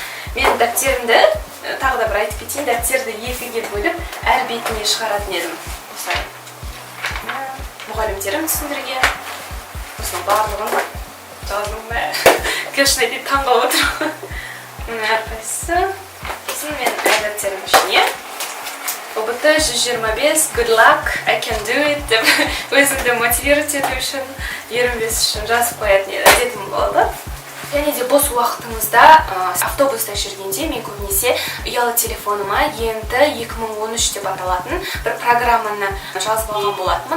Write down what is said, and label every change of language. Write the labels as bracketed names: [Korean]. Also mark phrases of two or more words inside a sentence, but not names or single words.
[Kazakh] Мен дәптерімді, тағы да бір айтып кетейін, дәптерді 2-ге бөліп, әр бетіне шығаратын едім. Осылай. Мұғалімдерім түсіндірген. Осының барлығын жаздым ба. Кешіне дейді таңға отыр. Әрқайсысы. Сосын мен дәптерім ішіне ОБТ 125, [English] good luck, I can do it [Kazakh] деп өзімді мотивировать ету үшін 25 үшін жазып қоятын әдетім болды. Және де бос уақытыңызда автобуста жүргенде мен көбінесе ұялы телефоныма ЕНТ 2013 деп аталатын бір программаны жазып алған болатынмын.